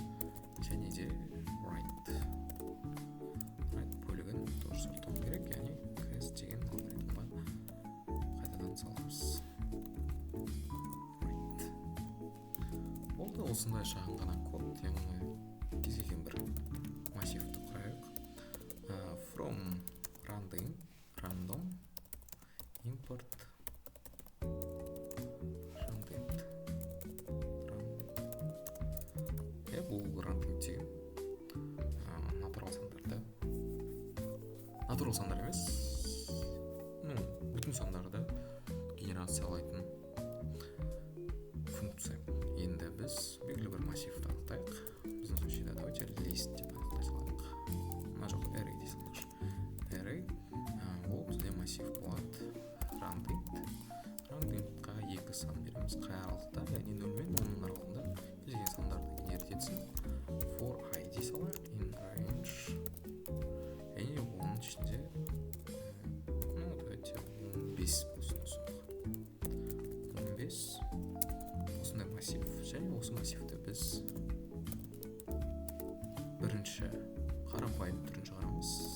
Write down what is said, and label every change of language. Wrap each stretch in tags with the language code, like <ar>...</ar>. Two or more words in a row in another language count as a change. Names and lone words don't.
<kk>Және де right бөлігін тоже сорттау керек, яғни ks деген алгоритмға қайтадан саламыз. Болды, осындай шағын ғана код, яғни кез келген бір массивті құрайық.</kk> <en>From running random import randomd.</en> <kk>Бұл randomd деген натурал сандар да. Натурал сандар емес, бүтін сандарды генерациялайтын функция. Енді біз белгілі бір массивті анықтайық. Біздің</kk> <ru>случайда давайте</ru> <kk>list деп анықтай салайық. Мына жоқ array дей салайықшы. Array ол бізде массив болады. Randomdқа екі сан береміз. Қай аралықта, яғни 0 мен 10 аралығында келген сандарды генерит етсін.</kk> <en>For I</en> <kk>дей салайық.</kk> <en>In range.</en> <kk>Яғни оның ішінде давайте 15 болсын. 15 осындай массив. Және осы массивті біз бірінші қарапайым түрін шығарамыз.</kk>